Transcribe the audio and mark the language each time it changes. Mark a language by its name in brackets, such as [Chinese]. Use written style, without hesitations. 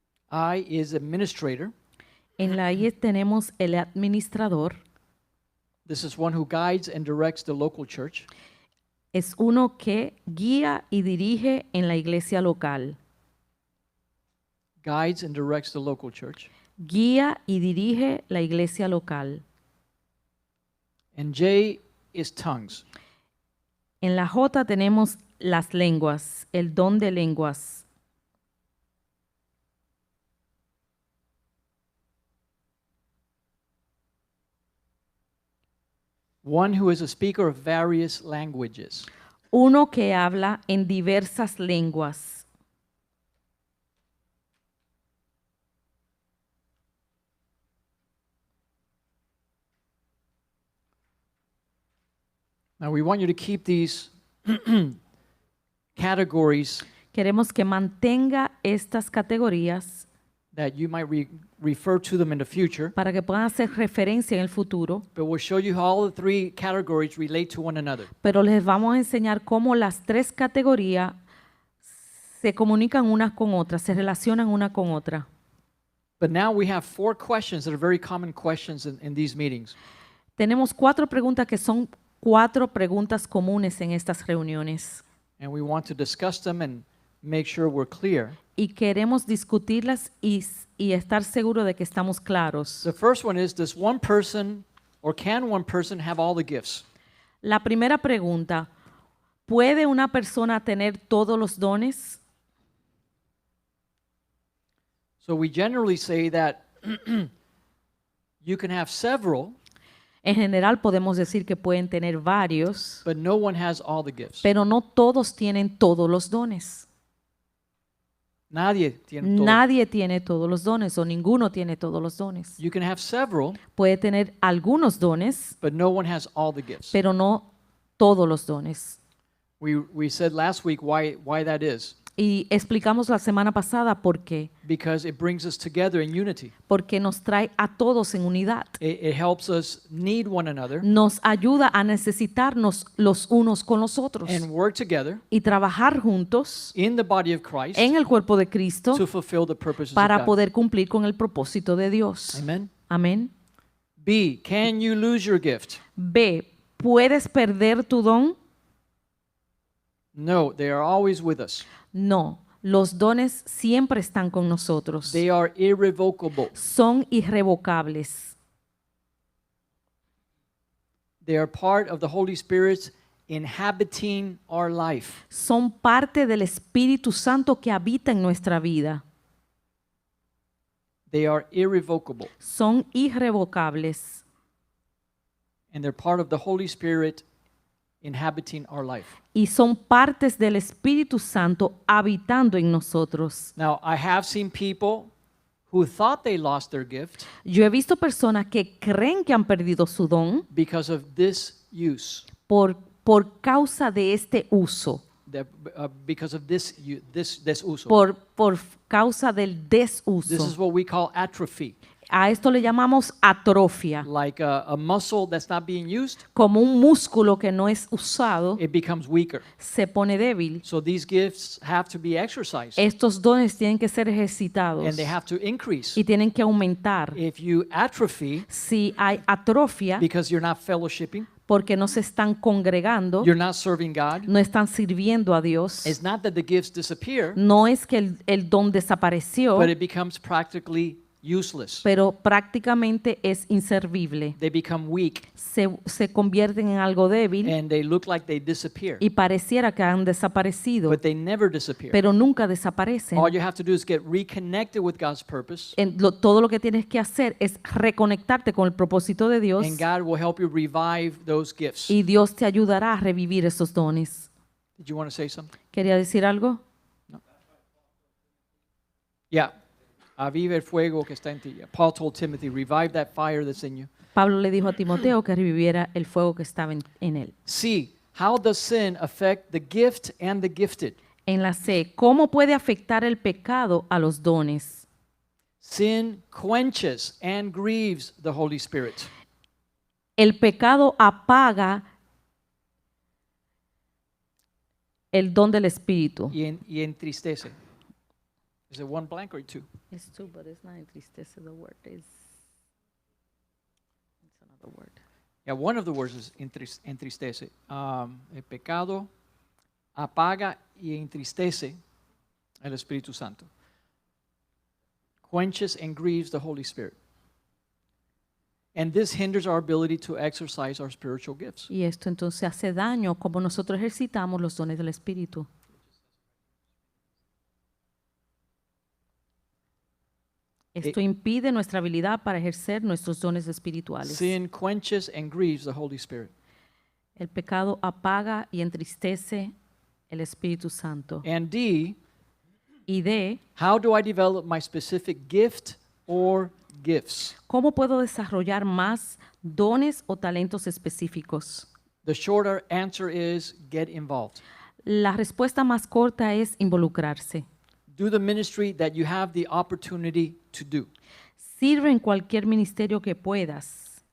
[English] I is administrator. [Spanish] En la I tenemos el administrador. [English] This is one who guides and directs the local church. [Spanish] Es uno que guía y dirige en la iglesia local. [English] Guides and directs the local church. [Spanish] Guía y dirige la iglesia local. [English] And J is tongues. [Spanish] En la J tenemos las lenguas, el don de lenguas. [English] One who is a speaker of various languages. [Spanish] Uno que habla en diversas lenguas. [English] Now we want you to keep these categories [Spanish] Queremos que mantenga estas categorías [English] that you might refer to them in the future, [Spanish] para que puedan hacer referencia en el futuro, [English] but we'll show you how all the three categories relate to one another. [Spanish] pero les vamos a enseñar cómo las tres categorías se comunican unas con otras, se relacionan una con otra. [English] But now we have 4 questions that are very common questions in these meetings. [Spanish] Tenemos 4 preguntas que son 4 preguntas comunes en estas reuniones [English] And we want to discuss them and make sure we're clear. [Spanish] y queremos discutirlas y estar seguro de que estamos claros. [English] The first one is, does one person or can one person have all the gifts? [Spanish] La primera pregunta, ¿puede una persona tener todos los dones? [English] So we generally say that you can have several, [Spanish] En general podemos decir que pueden tener varios, [English] but no one has all the gifts. [Spanish] pero no todos tienen todos los dones. Nadie tiene todo. Nadie tiene todos los dones o ninguno tiene todos los dones. [English] You can have several, [Spanish] Puede tener algunos dones, [English] but no one has all the gifts. [Spanish] pero no todos los dones. [English] We said last week why that is. [Spanish] Y explicamos la semana pasada por qué. [English] Because it brings us together in unity. [Spanish] Porque nos trae a todos en unidad. [English] It helps us need one another [Spanish] Nos ayuda a necesitarnos los unos con los otros [English] and work together [Spanish] y trabajar juntos [English] in the body of Christ [Spanish] en el cuerpo de Cristo [English] to fulfill the purposes of [Spanish] para [English] God. [Spanish] poder cumplir con el propósito de Dios. [English] Amen. [Spanish] Amén. [English] B, can you lose your gift? [Spanish] B, ¿puedes perder tu don? [English] No, they are always with us. [Spanish] No, los dones siempre están con nosotros. [English] They are irrevocable. [Spanish] Son irrevocables. [English] They are part of the Holy Spirit inhabiting our life. [Spanish] Son parte del Espíritu Santo que habita en nuestra vida. [English] They are irrevocable. [Spanish] Son irrevocables. [English] And they're part of the Holy Spirit inhabiting our life. [Spanish] Y son partes del Espíritu Santo habitando en nosotros. [English] Now, I have seen people who thought they lost their gift [Spanish] Yo he visto personas que creen que han perdido su don [English] because of this use, [Spanish] por causa de este uso, [English] because of this uso. [Spanish] por causa del [English] This is [Spanish] desuso. [English] what we call atrophy, [Spanish] A esto le llamamos atrofia. [English] like a muscle that's not being used, [Spanish] Como un músculo que no es usado, [English] it becomes weaker. [Spanish] se pone débil. [English] So these gifts have to be exercised [Spanish] Estos dones tienen que ser ejercitados [English] and they have to increase. [Spanish] y tienen que aumentar. [English] If you atrophy [Spanish] Si hay atrofia, [English] because you're not fellowshipping, [Spanish] porque no se están congregando, [English] you're not serving God, [Spanish] no están sirviendo a Dios, [English] it's not that the gifts disappear, [Spanish] no es que el don desapareció, [English] but it becomes practically useless. [Spanish] pero prácticamente es inservible. [English] They become weak [Spanish] Se convierten en algo débil [English] and they look like they disappear, [Spanish] y pareciera que han desaparecido, [English] but they never disappear. [Spanish] pero nunca desaparecen. [English] All you have to do is get reconnected with God's purpose, [Spanish] Todo lo que tienes que hacer es reconectarte con el propósito de Dios [English] and God will help you revive those gifts. [Spanish] y Dios te ayudará a revivir esos dones. [English] Did you want to say something? [Spanish] ¿Quería decir algo? [English] Yeah. [Spanish] Aviva el fuego que está en ti. [English] Paul told Timothy, revive that fire that's in you. [Spanish] Pablo le dijo a Timoteo que reviviera el fuego que estaba en él. [English] C, how does sin affect the gift and the gifted? [Spanish] En la C, ¿cómo puede afectar el pecado a los dones? [English] Sin quenches and grieves the Holy Spirit. [Spanish] El pecado apaga el don del Espíritu. Y entristece. [English] Is it one blank or two? It's two, but it's not entristece, the word is it's another word. Yeah, one of the words is entristece. [Spanish] El pecado apaga y entristece el Espíritu Santo. [English] Quenches and grieves the Holy Spirit. And this hinders our ability to exercise our spiritual gifts. [Spanish] Y esto entonces hace daño como nosotros ejercitamos los dones del Espíritu. Esto impide nuestra habilidad para ejercer nuestros dones espirituales. [English] Sin quenches and grieves the Holy Spirit. [Spanish] El pecado apaga y entristece el Espíritu Santo. [English] And D, [Spanish] Y D, [English] how do I develop my specific gift or gifts? [Spanish] ¿cómo puedo desarrollar más dones o talentos específicos? [English] The shorter answer is get involved. [Spanish] La respuesta más corta es involucrarse. [English] Do the ministry that you have the opportunity to do, [Spanish] Sirve en cualquier ministerio que puedas